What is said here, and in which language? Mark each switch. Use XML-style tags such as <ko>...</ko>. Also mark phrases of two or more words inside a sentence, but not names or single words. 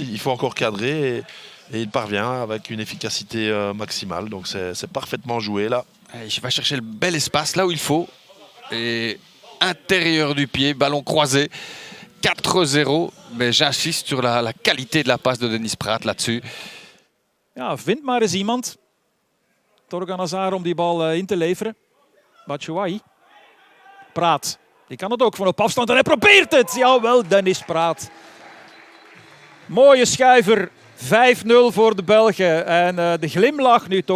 <fr>Il faut encore cadrer et il parvient avec une efficacité maximale. Donc, c'est parfaitement joué, là. Il va chercher le bel espace là où il faut. Et intérieur du pied, ballon croisé. 4-0. Mais j'insiste sur la qualité de la passe de Denis Praat là-dessus.</fr> <nl>Ja, vind maar eens iemand. Torgan Hazard om die bal in te leveren. Batshuayi. Praat. Die kan het ook van op afstand en hij probeert het. Jawel, Denis Praat. Mooie schuiver. 5-0 voor de Belgen. En de glimlach nu toch.</nl>